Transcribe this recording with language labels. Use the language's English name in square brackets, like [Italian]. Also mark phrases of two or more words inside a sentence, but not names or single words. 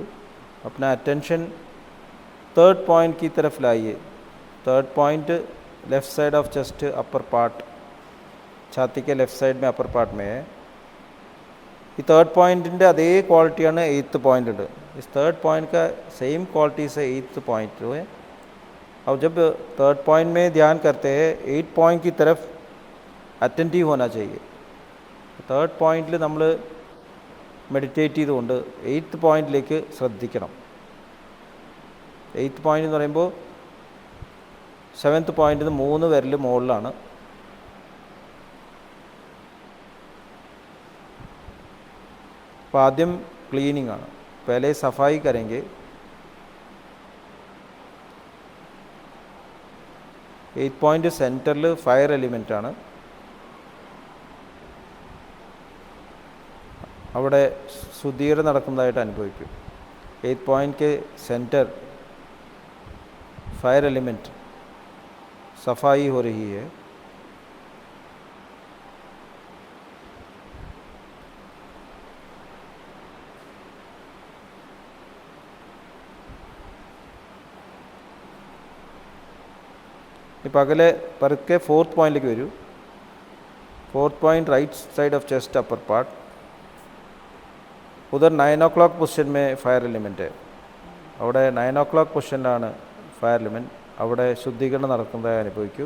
[Hindi] अपना अटेंशन [English] third point [Hindi] की तरफ लाइए. [English] third point left side of chest upper part, [Hindi] छाती के [English] left side में upper part [Hindi] में है. [Malayalam] ഈ തേർഡ് പോയിൻറ്റിൻ്റെ അതേ ക്വാളിറ്റിയാണ് [English] eighth point [Malayalam] ഉണ്ട്. [Hindi] इस [English] third point [Hindi] का [English] same quality [Hindi] से [English] eighth point [Hindi] है. अब जब [English] third point [Hindi] में ध्यान करते हैं [English] eight point [Hindi] की तरफ अटेंटिव होना चाहिए. [Malayalam] തേർഡ് പോയിൻറ്റിൽ നമ്മൾ മെഡിറ്റേറ്റ് ചെയ്തുകൊണ്ട് എയ്ത്ത് പോയിൻറ്റിലേക്ക് ശ്രദ്ധിക്കണം. [English] eighth point [Malayalam] എന്ന് പറയുമ്പോൾ സെവൻത്ത് പോയിൻറ്റിൽ 3 വിരൽ മുകളിലാണ്. അപ്പോൾ ആദ്യം ക്ലീനിങ് ആണ്. [Hindi] പहले सफाई करेंगे. [English] eighth point [Malayalam] സെൻറ്ററിൽ [English] fire element [Malayalam] ആണ്. അവിടെ ശുദ്ധീകരണം നടക്കുന്നതായിട്ട് അനുഭവിക്കും. [English] eight point [Hindi] के [English] center fire element [Hindi] सफाई हो रही है. [Malayalam] ഇപ്പോൾ അകലെ പതുക്കെ ഫോർത്ത് പോയിന്റിലേക്ക് വരൂ. [English] fourth point right side of chest upper part. [Hindi] उधर 9 o'clock പൊസിഷൻ में [English] fire element. [Malayalam] അവിടെ 9 o'clock പൊസിഷനിലാണ് [English] fire element. [Malayalam] അവിടെ ശുദ്ധീകരണം നടക്കുന്നതായി അനുഭവിക്കൂ.